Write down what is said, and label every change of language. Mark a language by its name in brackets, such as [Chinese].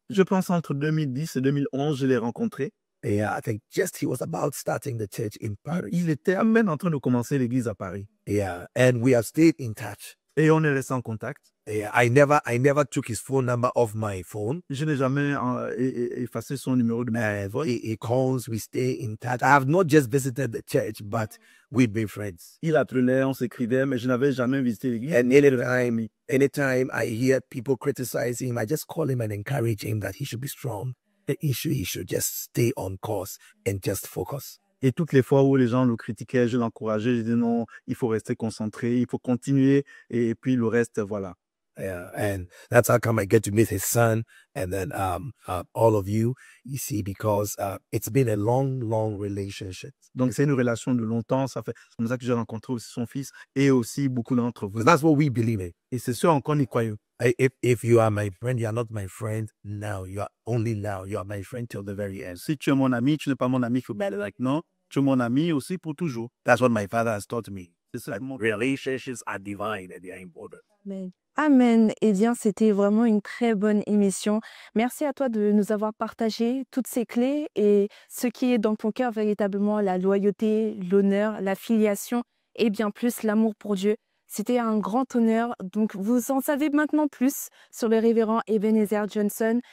[French] Je pense entre 2010 et 2011, je l'ai rencontré. [English] Yeah, I think just he was about starting the church in Paris. [French] Il était à peine en train de commencer l'église à Paris. [English] Yeah, and we have stayed in touch. [French] Et on est resté en contact. [English] Yeah, I never took his phone number off my phone. [French] Je n'ai jamais effacé son numéro de téléphone. [English] He calls, we stay in touch. I have not just visited the church, but we've been friends. [French] Il appelait, on s'écrivait, mais je n'avais jamais visité l'église. [English] And anytime I hear people criticize him, I just call him and encourage him that he should be strong. That he should just stay on course and just focus. [French] Et toutes les fois où les gens le critiquaient, je l'encourageais, je disais non, il faut rester concentré, il faut continuer, et puis le reste, voilà. [English] Yeah, and that's how come I get to meet his son, and then all of you see, because it's been a long relationship. [French] Donc c'est une relation de longtemps, c'est comme ça que j'ai rencontré aussi son fils et aussi beaucoup d'entre vous. [English] That's what we believe in. [French] Et c'est sûr encore nous croyons. [English] If you are my friend, you are not my friend now. You are only now. You are my friend till the very end. [French] Si tu es mon ami, tu n'es pas mon ami, non, tu es mon ami aussi pour toujours. [English] That's what my father has taught me. [French] C'est ça. [English] Relationships are divine and they are important. Amen. Amen. [French] Eh bien, c'était vraiment une très bonne émission. Merci à toi de nous avoir partagé toutes ces clés et ce qui est dans ton cœur, véritablement la loyauté, l'honneur, la filiation et bien plus l'amour pour Dieu. C'était un grand honneur. Donc, vous en savez maintenant plus sur le révérend Ebenezer Johnson.